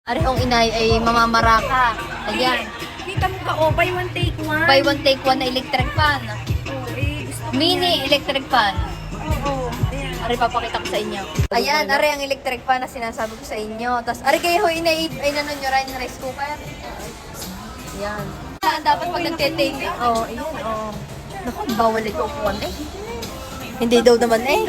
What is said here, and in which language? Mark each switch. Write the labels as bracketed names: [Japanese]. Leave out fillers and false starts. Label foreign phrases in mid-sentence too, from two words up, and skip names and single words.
[Filipino] Arehong inay ay mamamaraka. Ayan. Kita mo ba, oh, [English] buy one take one. Buy one take one [Filipino] na [English] electric fan. [Filipino] Oh, eh, gusto ko Mini [English] electric fan. [Filipino] Oo, ayan. Ari, papakita ko sa inyo. Ayan, ari ang [English] electric fan [Filipino] na sinasabi ko sa inyo. Tapos, ari kayo inay nanon nyo rin [English] rice cooker. [Filipino] Ayan. Dapat pag nagte-take. Oo, ayan, oo. Naku, bawal ito upuan eh. Hindi daw naman eh.